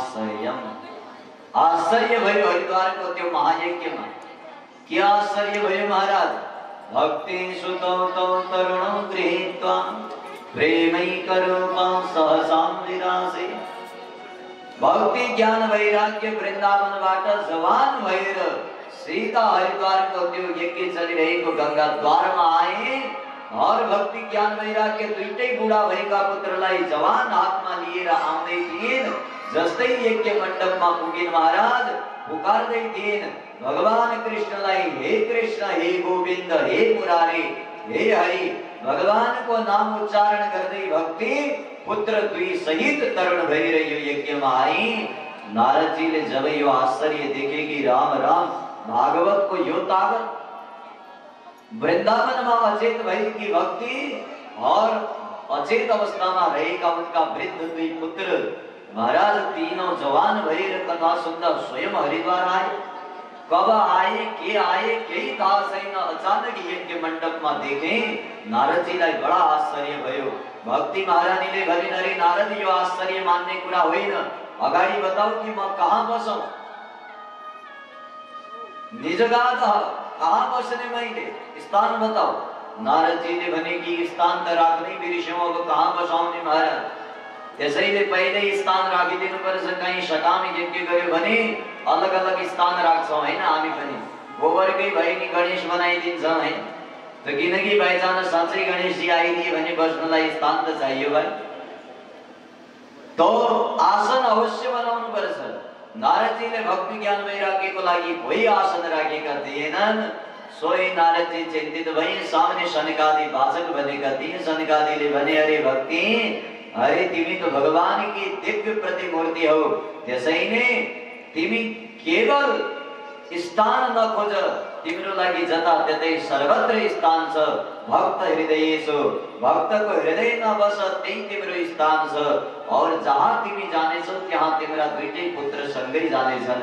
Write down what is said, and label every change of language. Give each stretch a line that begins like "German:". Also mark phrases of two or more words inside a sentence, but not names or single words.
Nepali: आश्चर्य भयो हरिद्वार को त्यो महायज्ञमा। के आश्चर्य भयो महाराज?
Sanskrit: भक्ति सुतौ तौ तरुणौ गृहीत्वा प्रेमैकरूपं सहसां विरासे।
Nepali: भक्ति ज्ञान वैराग्य वृन्दावनबाट जवान भएर सीता हरिद्वार को त्यो यज्ञ चलिरहेको गंगा द्वारमा आए और भक्ति ज्ञान वैराग्य दुईटै बुढा भएका पुत्रलाई जवान हातमा लिएर आउँदै थिइन्। जस्तै यज्ञ मण्डपमा पुगिन महाराज पुकार्दै थिइन् भगवान कृष्णलाई, हे कृष्ण, हे गोविन्द, हे मुरारी, हे हरि। भगवानको नाम उच्चारण गर्दै भक्ति पुत्र दुई सहित तरुण भएर यो यज्ञमा आई। नारदजीले जब यो आश्चर्य देखे कि राम राम, भागवत को यो ताकत, वृंदावन में अचेत भएकी भक्ति और अचेत
Hindi: अवस्था में
Nepali: रहेका उनका वृद्ध दुई पुत्र महाराज तीनों जवान भएर कथा सुन्दा स्वयं हरिद्वार आए।
Hindi: कब आए,
Nepali: के आए, केही थाहा छैन। अचानक यज्ञ मण्डप में देखे नारदजीलाई बड़ा आश्चर्य भयो। भक्ति महारानीले भनिन्, अरे नारद, यो आश्चर्य मान्ने कुरा होइन, अगाडि बताऊ कि म कहाँ बसौं, निज गाद कहाँ बस्ने मैले,
Hindi: स्थान बताओ।
Nepali: नारद जी ने भने कि स्थान त राख्नै बिर्स्यौं, अब कहाँ बसाउने महाराज। त्यसैले पहिले स्थान राखिदिनु पर्छ। कहीँ सटामी यज्ञ गर्यो भने अलग अलग स्थान राख्छौं हैन। हामी पनि गोबरकै भए नि गणेश बनाइदिन्छौं हैन। त किनकि बाइचान्स साँच्चै गणेश जी आइदिए भने बस्नलाई स्थान त चाहियो भाइ। तो आसन अवश्य बनाउनु पर्छ। नारदजीले भक्ति ज्ञान वैराग्यको लागि कोही आसन राखेका थिएनन्। सोही नारदजी चिन्तित भए। सामने सनकादि वाचक बनेका थिए। सनकादिले भने, अरे भक्ति, अरे तिमी
Hindi: तो भगवान की
Nepali: दिव्य प्रतिमूर्ति हो, त्यसैले तिमी केवल स्थान नखोज, तिम्रो लागि जता त्यतै सर्वत्र स्थान छ।
Sanskrit: भक्त हृदयेषु,
Nepali: भक्तको हृदयमा बस, त्यही तिम्रो स्थान छ।
Hindi: और जहाँ
Nepali: तिमी जानेछौ त्यहाँ तिम्रा दुईटै पुत्र सँगै जानेछन्।